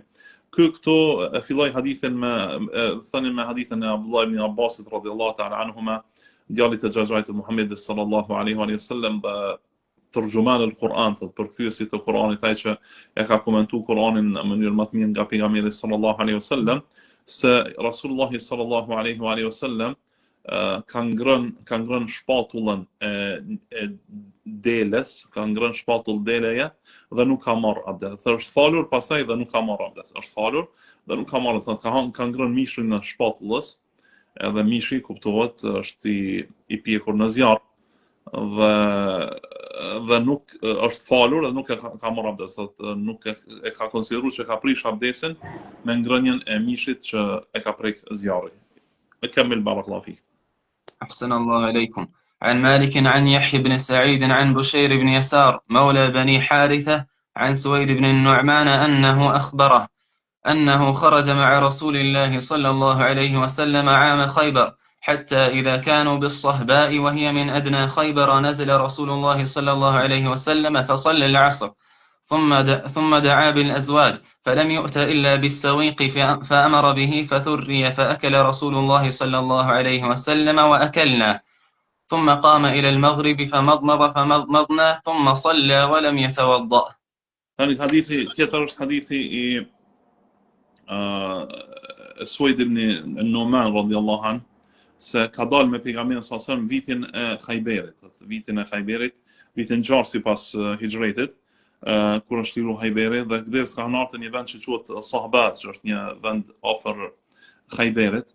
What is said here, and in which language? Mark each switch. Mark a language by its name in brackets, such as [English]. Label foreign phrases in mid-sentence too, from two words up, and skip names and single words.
[Albanian] Këto e filloi hadithin me hadithin e Abdullah ibn Abbasit [Arabic] رضي الله تعالى عنهما, [Albanian] djalit të xhaxhait të Muhamedit [Arabic] صلى الله عليه وسلم [Albanian] dhe [Arabic] ترجمان القرآن, [Albanian] përkthyesi të Kuranit, ai që e ka komentuar Kuranin në mënyrë më të mirë nga pejgamberi [Arabic] صلى الله عليه وسلم, [Albanian] se Rasulullah [Arabic] صلى الله عليه وسلم [Albanian] ka ngrënë shpatullën e deles, ka ngrënë shpatull deleje dhe nuk ka marrë abdes. Është falur pastaj dhe nuk ka marrë abdes. Është falur dhe nuk ka marrë, ka ngrënë mishin në shpatullës, edhe mishi kuptohet është i pjekur në zjarr. Dhe dhe nuk është falur dhe nuk e ka marrë abdes, nuk e ka konsideruar që ka prish abdesin me ngrënien e mishit që e ka prek zjarri. [Arabic] كمل بارك الله فيك. أحسن الله إليكم. عن مالك عن يحيى بن سعيد عن بشير بن يسار مولى بني حارثة عن سويد بن النعمان أنه أخبره أنه خرج مع رسول الله صلى الله عليه وسلم عام خيبر حتى إذا كانوا بالصهباء وهي من أدنى خيبر نزل رسول الله صلى الله عليه وسلم فصلى العصر ثم دعا بالأزواج فلم يؤت إلا بالسويق فأمر به فثري فأكل رسول الله صلى الله عليه وسلم وأكلنا ثم قام إلى المغرب فمضمضنا ثم صلى ولم يتوضأ. [Albanian] Tani hadithi tjetër është hadithi i Suaid ibn Numan [Arabic] رضي الله عنه [Albanian] se ka dalë me pejgamberin [Arabic] صلى الله عليه وسلم [Albanian] vitin e Khajberit, vitin 6 sipas hijretit, kur është liru Khajberi dhe kdes ka ardhur në një vend që quhet Sahba, që është një vend afër Khajberit.